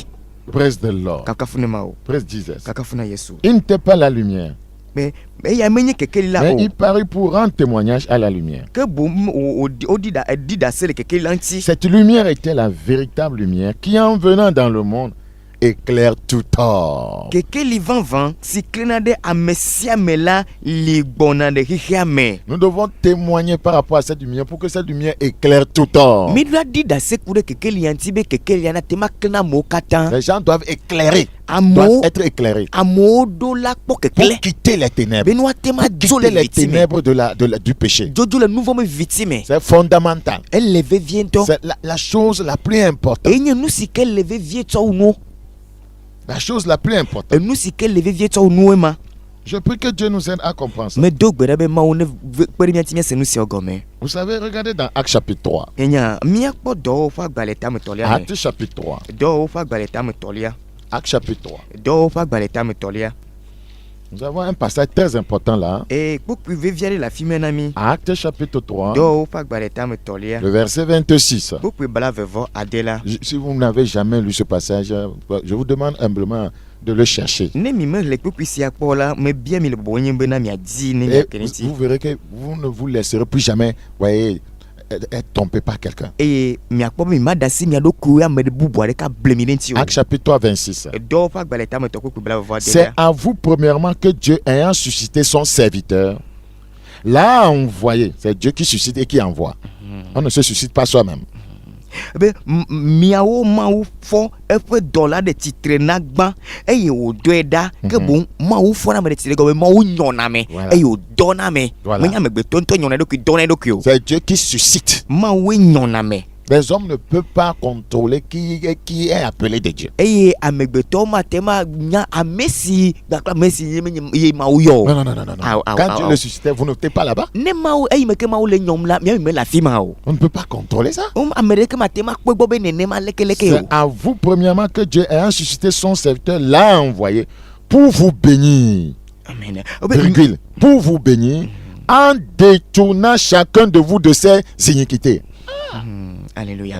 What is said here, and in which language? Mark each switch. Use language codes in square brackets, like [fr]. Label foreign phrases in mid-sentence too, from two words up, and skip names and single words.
[en] Praise the Lord. [ee] Kakafu ne Mawu. [en] Praise Jesus. [ee] Kakafu na Yesu. [fr] Il n'était pas la lumière, [ee] Eya menye kekeli la [fr] mais [ee] o. [fr] il parut pour rendre témoignage à la lumière. [ee] Ke boŋ woɖi ɖase le kekeli la ŋuti. [fr] Cette lumière était la véritable lumière qui, en venant dans le monde, éclaire tout tort. [ee] Kekeli vavã si klẽna ɖe ame sia me la li gbɔna ɖe xexea me. [fr] Nous devons témoigner par rapport à cette lumière pour que cette lumière éclaire tout tort. [ee] Míɖoa ɖi ɖase ku ɖe kekeli ya ŋuti be kekeli ya nate ma klẽna amewo katã. [fr] Les gens doivent éclairer, [ee] Amewo [fr] doivent être éclairés [ee] amewo ɖo la kpɔ [fr] pour [ee] kekele. [fr] quitter les ténèbres, [ee] Be ne woate ma dzo [fr] quitter le les [ee] viti me. [fr] ténèbres du péché. [ee] Jojo le nu vɔ me viti me. [fr] C'est fondamental. [ee] Ele vevie ŋutɔ. [fr] C'est la chose la plus importante. [ee] Enye nu si ke le vevie tsɔ wu nuwo. [fr] La chose la plus importante. [ee] Nu si ke le vevie tsɔ wu nuwo ma. [fr] Je prie que Dieu nous aide à comprendre ça. [ee] Medo gbe ɖa be Mawu ne kpe ɖe mía ŋuti míase nu siawo gɔme. [fr] Vous savez, regardez dans Actes chapitre 3. [ee] Enya míakpɔ dɔwɔwɔ ƒe agbalẽ tametɔlia me. [fr] Actes chapitre 3. [ee] Dɔwɔwɔ ƒe agbalẽ tametɔlia. [fr] Acte chapitre 3. [ee] dɔw ƒe agbalẽ tame tɔlia. [fr] Nous avons un passage très important là. [ee] Kpukpui vevi aɖe le afi mɛ na mi. [fr] Acte chapitre 3, [ee] dɔw ƒe agbalẽ tame tɔlia. [fr] le verset 26. [ee] Kpukpui blaeve ade la. [fr] Si vous n'avez jamais lu ce passage, je vous demande humblement de le chercher. [ee] Ne mi me le kpukpui sia kpɔ la, mebia mi le bɔbɔ nye be na miadi ne [fr] Et [ee] miake ne ŋuti. [fr] vous verrez que vous ne vous laisserez plus jamais, voyez, être trompé par quelqu'un. [ee] Eye miakpɔ be mi ma da si mia ɖokuiwo ame ɖe bubu aɖe ka ble mi ɖe ŋuti o. [fr] Acte chapitre 3, 26. [ee] Dɔw ƒe agbalẽ tame tɔ kpukpui blaeve ade [fr] C'est [ee] la. [fr] à vous premièrement que Dieu, ayant suscité son serviteur, l'a envoyé. C'est Dieu qui suscite et qui envoie. On ne se suscite pas soi-même. [ee] Be miawo mawu fɔ eƒe dɔ la ɖe tsitre na gbã eye wòdɔe ɖa ke boŋ mawu fɔna ame ɖe tsitre gɔme mawu nyɔna me [fr] Voilà. [ee] eye wòdɔna me. [fr] Voilà. [ee] Menye amegbetɔ ŋutɔ nyɔna eɖokui dɔna eɖokui o. [fr] C'est Dieu qui suscite. [ee] Mawue nyɔna me. [fr] Les hommes ne peuvent pas contrôler qui est appelé de Dieu. [ee] Eye amegbetɔwo mate ma nya ame si gakple ame si ye mawu yɔ o. [fr] Non, non, non, non, non. Aw, aw, Quand aw, Dieu aw. le suscitait, vous n'êtes pas là-bas. [ee] Ne mawu eyi me ke mawu le nyɔm la miawo me le afi ma o. [fr] On ne peut pas contrôler ça. [ee] Ame ɖeke mate ma kpɔ gbɔ be nenema lekeleke [fr] C'est [ee] o. [fr] à vous premièrement que Dieu, ayant suscité son serviteur, l'a envoyé pour vous bénir. Amen. Virgule. Pour vous bénir en détournant chacun de vous de ses iniquités. Alléluia.